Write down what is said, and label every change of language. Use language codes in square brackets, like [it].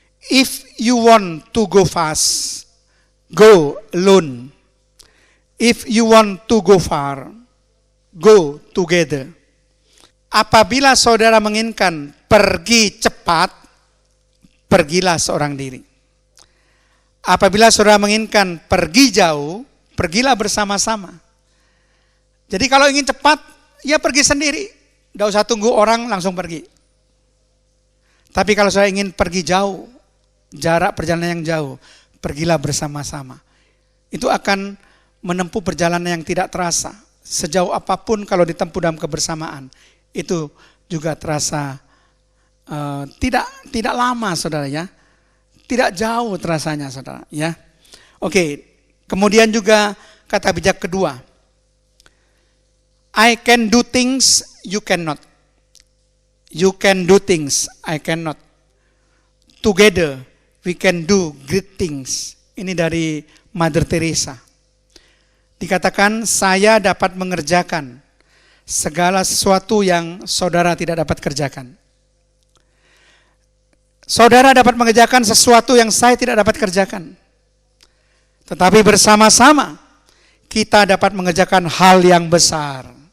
[en] If you want to go fast, go alone. If you want to go far, go together. [id] Apabila saudara menginginkan pergi cepat, pergilah seorang diri. Apabila saudara menginginkan pergi jauh, pergilah bersama-sama. Jadi kalau ingin cepat, ya pergi sendiri. Tidak usah tunggu orang, langsung pergi. Tapi kalau saya ingin pergi jauh, jarak perjalanan yang jauh, pergilah bersama-sama. Itu akan menempuh perjalanan yang tidak terasa. Sejauh apapun kalau ditempuh dalam kebersamaan, itu juga terasa tidak lama, saudara ya. Tidak jauh terasanya, saudara ya. Oke, kemudian juga kata bijak kedua. [en] I can do things you cannot. You can do things I cannot. Together we can do great things. [id] Ini dari Mother Teresa. Dikatakan saya dapat mengerjakan segala sesuatu yang saudara tidak dapat kerjakan. Saudara dapat mengerjakan sesuatu yang saya tidak dapat kerjakan. Tetapi bersama-sama kita dapat mengerjakan hal yang besar.